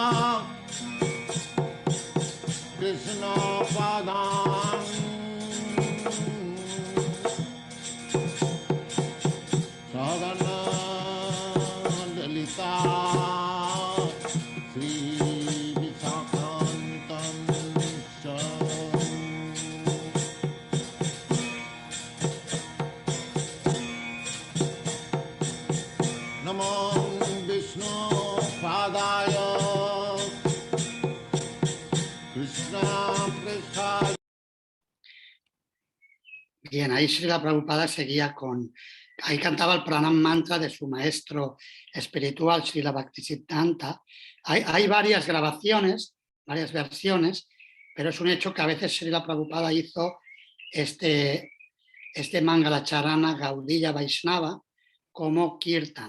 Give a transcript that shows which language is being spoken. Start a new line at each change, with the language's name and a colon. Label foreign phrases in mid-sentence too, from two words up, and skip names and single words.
Sanskrit: कृष्ण पादं साधन ललिता श्री विशाखान्तं नमो विष्णु पादाय
Spanish: Bien, ahí Srila Prabhupada seguía con... Ahí cantaba el pranam mantra de su maestro espiritual, Srila Bhaktisiddhanta. Hay varias grabaciones, varias versiones, pero es un hecho que a veces Srila Prabhupada hizo este Mangalacharana Gaudiya Vaishnava como Kirtan.